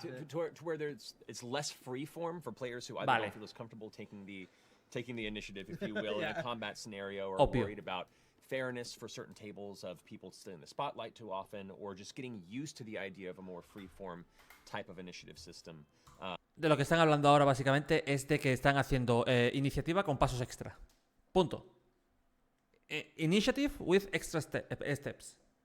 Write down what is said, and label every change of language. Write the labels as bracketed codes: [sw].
[en] to where it's less free form for players who either don't feel as comfortable taking the initiative, if you will, in a combat scenario, or worried about fairness for certain tables of people staying in the spotlight too often, or just getting used to the idea of a more free form type of initiative system. [es] De lo que están hablando ahora básicamente es de que están haciendo iniciativa con pasos extra. Punto. [en] Initiative with extra steps.